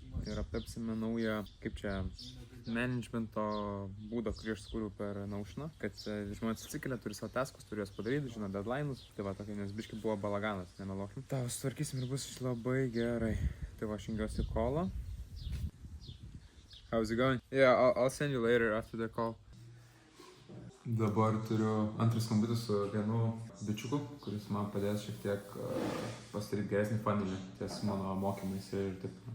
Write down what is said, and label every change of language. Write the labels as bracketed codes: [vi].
[lt] Ir aptapsime naują, kaip čia, managemento būdą, kurį aš sukūriau per Notioną. Kad žmonės atsikelia, turi savo taskus, turi juos padaryti, žino deadline'us. Tai va, tokia, nes biškai buvo balaganas, nemeluokim. Tau sutvarkysim ir bus labai gerai. Tai va, aš jungiuosi kolą. [en] How's it going? Yeah, I'll send you later after the call. [lt] Dabar turiu antrą skambutį su vienu bičiuku, kuris man padės šiek tiek pasidaryti geresnį funnelį ties mano mokymais ir taip.